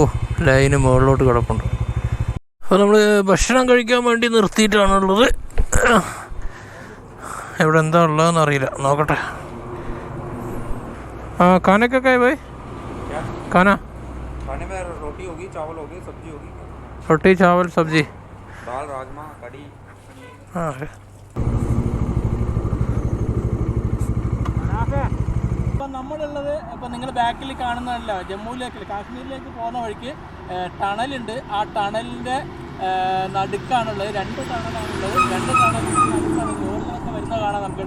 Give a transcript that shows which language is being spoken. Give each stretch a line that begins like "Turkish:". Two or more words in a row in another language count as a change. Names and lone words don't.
Malayalam: എത്രയോ ലൈന് മുകളിലോട്ട് കിടപ്പുണ്ട്. അപ്പോൾ നമ്മൾ ഭക്ഷണം കഴിക്കാൻ വേണ്ടി നിർത്തിയിട്ടാണുള്ളത്. ഇവിടെ എന്താ ഉള്ളതെന്ന് അറിയില്ല, നോക്കട്ടെ.
Hindi: खाने का क्या है भाई? क्या खाना? खाने में रोटी होगी, चावल होगी, सब्जी होगी. रोटी चावल सब्जी, दाल राजमा कड़ी. हाँ.
Malayalam: അപ്പം നമ്മളുള്ളത് ഇപ്പം നിങ്ങൾ ബാക്കിൽ കാണുന്നതല്ല, ജമ്മുവിലേക്ക് കാശ്മീരിലേക്ക് പോകുന്ന വഴിക്ക് ടണലുണ്ട്. ആ ടണലിൻ്റെ നടുക്കാണുള്ളത്. 2 ടണലാണുള്ളത്. 2 ടണലിൻ്റെ നടുക്കാണ് ലോറികളൊക്കെ വരുന്നത് കാണാൻ നമുക്ക്.